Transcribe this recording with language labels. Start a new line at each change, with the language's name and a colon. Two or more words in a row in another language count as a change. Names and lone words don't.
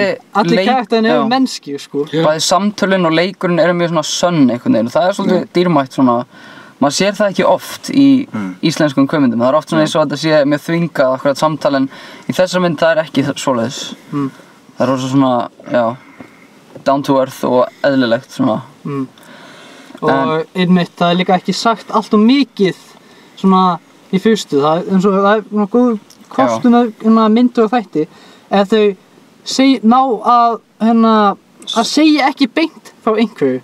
Icelandic: allir karakterinn eru mennski, sko. Bæði samtölin og leikurinn eru mjög svona sönn einhvern veginn og það er svolítið dýrmætt svona, maður sér það ekki oft í íslenskum kvikmyndum, það er oft svona eins og þetta sé mjög þvingað akkurat samtal en í þessar mynd það er ekki svoleiðis. Það er rosa svona, já,
English: down to earth
Icelandic: og eðlilegt svona. Og einmitt, það er líka ekki sagt allt of mikið svona í fyrstu, það er eins og það er svona góð kostum að myndu og þætti ef þau ná að segja ekki beint frá einhverju.